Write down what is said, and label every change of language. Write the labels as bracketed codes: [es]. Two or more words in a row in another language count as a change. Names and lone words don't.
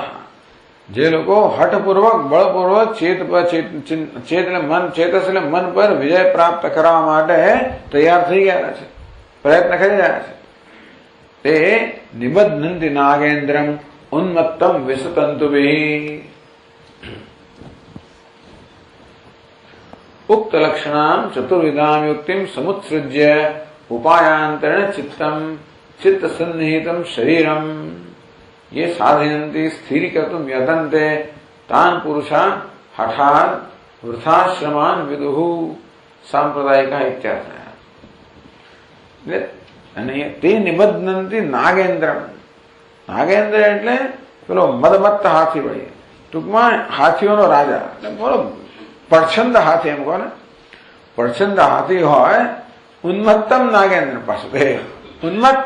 [gu] જે લોકો હઠપૂર્વક બળપૂર્વક ચેત એટલે મન, ચેતસ એટલે મન પર વિજય પ્રાપ્ત કરવા માટે તૈયાર થઈ ગયા છે, પ્રયત્ન કરી રહ્યા છે, તે [sa] નિબધ્નંતિ નાગેન્દ્રમ ઉન્મત્તમ વિસતંતુભિઃ. ઉક્ત લક્ષણામ ચતુર્વિધામ યુક્તિમ સમુત્સૃજ્ય ઉપાયાંતરેણ ચિત્તમ चित्त सन्निहितम शरीरम ये साधयन्ति स्थिरीकर्तुं यतन्ते तान् पुरुषान् हठात् वृथाश्रमान् विदुः सांप्रदायिका इत्यादि. [gu] અને તે [sa] નિબધ્નંતિ નાગેન્દ્રમ. [gu] નાગેન્દ્ર એટલે પેલો મદમત્ત હાથી વળી, ટૂંકમાં હાથીઓનો રાજા, એટલે બોલો પડછંદ હાથી એમ કહો ને. પડછંદ હાથી હોય, [sa] ઉન્મત્તમ નાગેન્દ્ર [gu] પાછું ઉન્મત્ત.